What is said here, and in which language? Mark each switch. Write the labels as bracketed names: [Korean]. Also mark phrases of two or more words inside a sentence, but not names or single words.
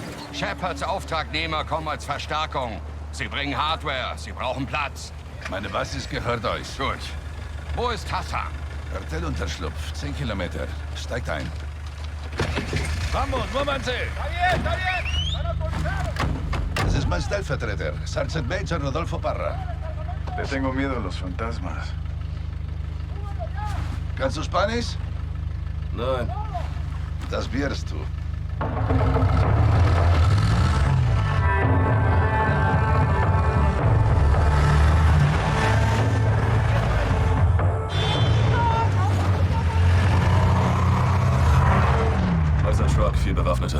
[German] Shepards Auftragnehmer kommen als Verstärkung. Sie bringen Hardware, sie brauchen Platz. Meine Basis gehört euch. Gut. Wo ist Hassan? Kartellunterschlupf, 10 Kilometer. Steigt ein. [Spanish] Vamos, muévanse! [German] Das ist mein Stellvertreter, Sergeant Major Rodolfo Parra. [Spanish] Le tengo miedo a los fantasmas. [German] Kannst du Spanisch? Nein. Das wirst du. Also Truck, 4 Bewaffnete.